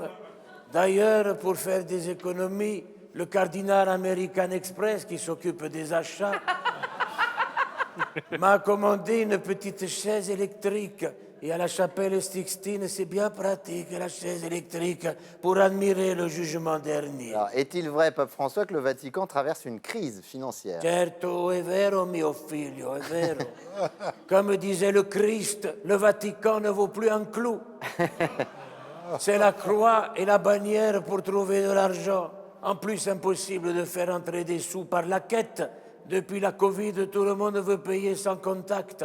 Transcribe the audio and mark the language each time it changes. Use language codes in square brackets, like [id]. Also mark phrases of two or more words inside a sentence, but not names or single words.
[fr] D'ailleurs, pour faire des économies, le cardinal American Express, qui s'occupe des achats, m'a commandé une petite chaise électrique. Et à la chapelle Sixtine, c'est bien pratique, la chaise électrique, pour admirer le jugement dernier. Alors, est-il vrai, Pape François, que le Vatican traverse une crise financière? [it] Certo, è vero, mio figlio, è vero. [fr] Comme disait le Christ, le Vatican ne vaut plus un clou. C'est la croix et la bannière pour trouver de l'argent. En plus, impossible de faire entrer des sous par la quête. Depuis la Covid, tout le monde veut payer sans contact.